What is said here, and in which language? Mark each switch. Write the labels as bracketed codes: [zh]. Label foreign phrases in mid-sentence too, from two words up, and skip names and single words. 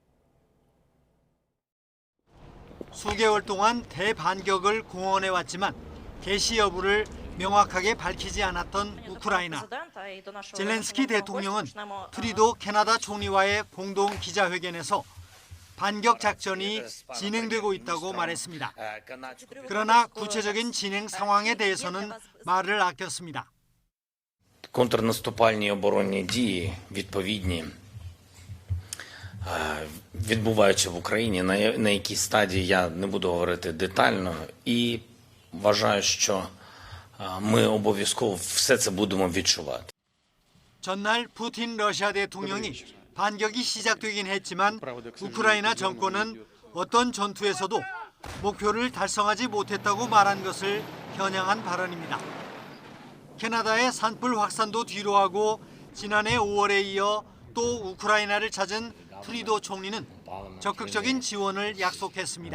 [ko] 수개월 동안 대반격을 공언해왔지만 개시 여부를 명확하게 밝히지 않았던 우크라이나. 젤렌스키 대통령은 트리도 캐나다 총리와의 공동 기자회견에서 반격 작전이 진행되고 있다고 말했습니다. 그러나 구체적인 진행 상황에 대해서는 말을 아꼈습니다. [uk] Контрнаступальні оборонні дії відповідні відбуваються в Україні, на якій стадії я не буду говорити детально, і вважаю, що ми обов'язково все це будемо відчувати. [ko] 전날 푸틴 러시아 대통령이 반격이 시작되긴 했지만 우크라이나 정권은 어떤 전투에서도 목표를 달성하지 못했다고 말한 것을 겨냥한 발언입니다. 캐나다의 산불 확산도 뒤로하고 지난해 5월에 이어 또 우크라이나를 찾은 트리도 총리는 적극적인 지원을 약속했습니다.